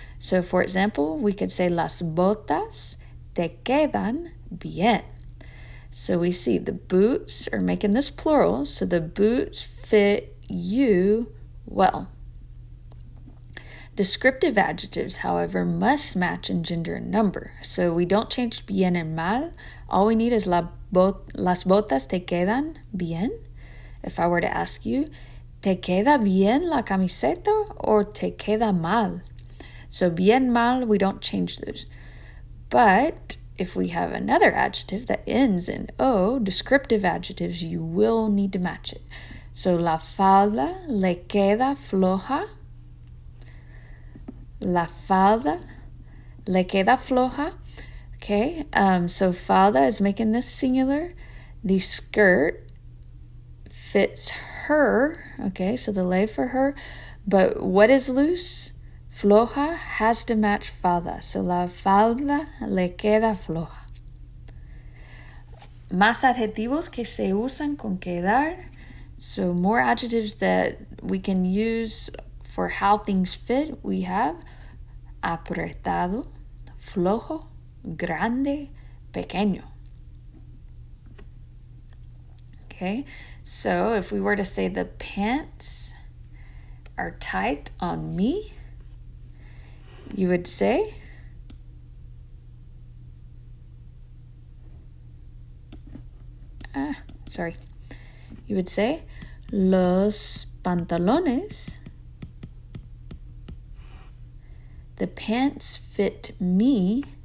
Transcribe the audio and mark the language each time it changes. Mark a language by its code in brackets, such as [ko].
[en] So for example, we could say [es] las botas te quedan bien. [en] So we see the boots are making this plural, so the boots fit you well. Descriptive adjectives, however, must match in gender and number. So we don't change bien and mal. All we need is [es] las botas te quedan bien. [en] If I were to ask you, [es] ¿te queda bien la camiseta [en] or [es] te queda mal? [en] So bien, mal, we don't change those. But if we have another adjective that ends in O, descriptive adjectives, you will need to match it. [es] So la falda le queda floja. La falda le queda floja. [en] Okay, so falda is making this singular. The skirt fits her. Okay, so the le for her. But what is loose? Floja has to match falda. So [es] la falda le queda floja. Más adjetivos que se usan con quedar. [en] So more adjectives that we can use for how things fit. We have apretado, flojo, grande, pequeño. Okay, so if we were to say the pants are tight on me, you would say you would say [es] los pantalones, [en] the pants fit me.